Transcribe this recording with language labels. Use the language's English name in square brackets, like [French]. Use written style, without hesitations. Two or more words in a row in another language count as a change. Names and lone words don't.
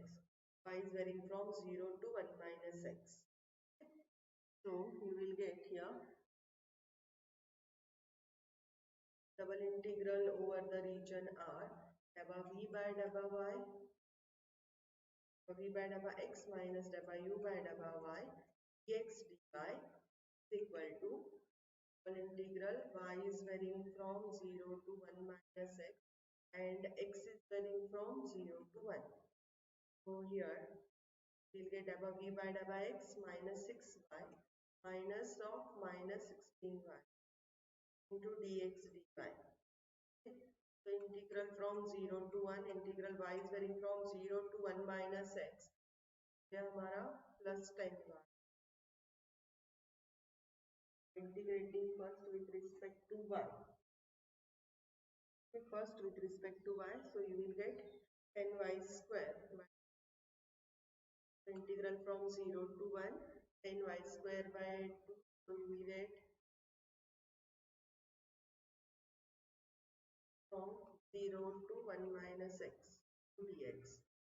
[English] Y is varying from 0 to 1 minus x. So you will get here double integral over the region R, dabba v by dabba y, v by dabba x minus dabba u by dabba y, dx dy is equal to double integral y is varying from 0 to 1 minus x and x is varying from 0 to 1. So here we'll get dabba v by dabba x minus 6y minus of minus 16y into dx dy. So integral from 0 to 1, integral y is varying from 0 to 1 minus x. [Hindi] यह हमारा plus 10y. [English] Integrating first with respect to y. First with respect to y, so you will get 10y square. Integral from 0 to 1, 10y square by 2, so you will get from 0 to 1 minus x dx.